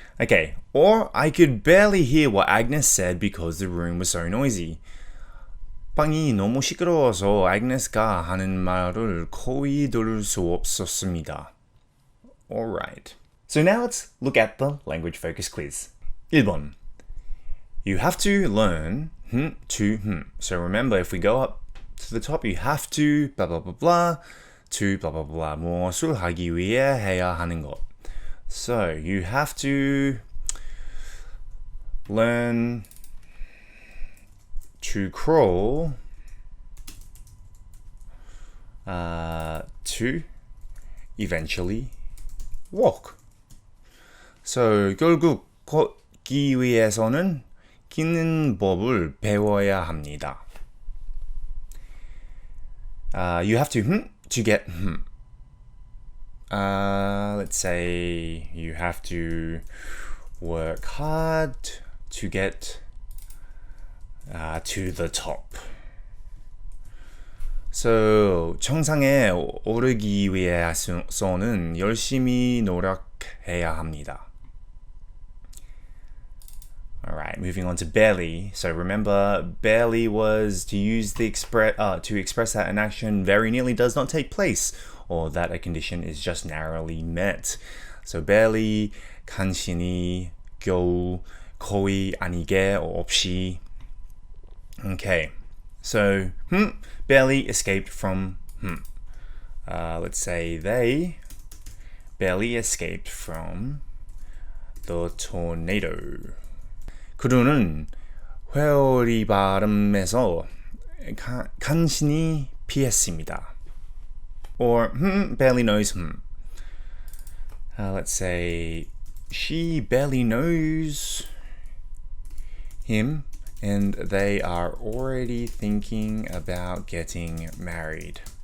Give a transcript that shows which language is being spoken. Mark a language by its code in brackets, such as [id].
[en] Okay, or I could barely hear what Agnes said because the room was so noisy. [ko] 방이 너무 시끄러워서 아그네스가 하는 말을 거의 들을 수 없었습니다. [en] Alright. So now let's look at the language focus quiz. [ko] 1번. [en] You have to learn to So remember, if we go up to the top, you have to blah blah blah blah to blah blah blah [ko] 무엇을 하기 위해 해야 하는 것. [en] So you have to learn to crawl, to eventually walk. So [ko] 결국 걷기 위해서는 걷는 법을 배워야 합니다. [en] You have to get let's say you have to work hard to get to the top. So [ko] 정상에 오르기 위해서는 열심히 노력해야 합니다. [en] Alright, moving on to barely. So remember, barely was to use the to express that an action very nearly does not take place, or that a condition is just narrowly met. So barely, [ko] 간신히, 겨우, 거의 아니게, [en] or [ko] 없이. [en] Okay, so barely escaped from let's say they barely escaped from the tornado. [ko] 그들은 회오리 바람에서 간신히 피했습니다. [en] Or barely knows let's say she barely knows him and they are already thinking about getting married.